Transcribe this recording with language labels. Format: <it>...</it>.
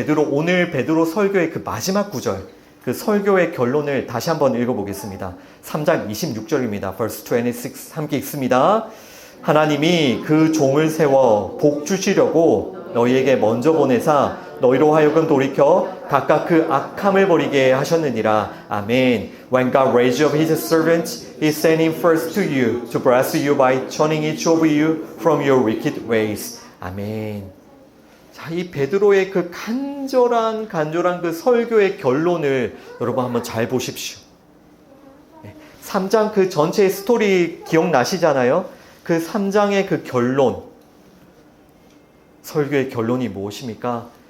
<ko>오늘 베드로 설교의 그 마지막 구절, 그 설교의 결론을 다시 한번 읽어보겠습니다. 3장 26절입니다.</ko> <en>verse 26</en> <ko>함께 읽습니다. 하나님이 그 종을 세워 복 주시려고 너희에게 먼저 보내사 너희로 하여금 돌이켜 각각 그 악함을 버리게 하셨느니라. 아멘.</ko> <en>When God raised up His servant, He sent him first to you to bless you by turning each of you from your wicked ways.</en> <ko>아멘. 자, 이 베드로의 그 간절한 그 설교의 결론을 여러분 한번 잘 보십시오. 3장 그 전체의 스토리 기억나시잖아요? 그 3장의 그 결론, 설교의 결론이 무엇입니까?</ko>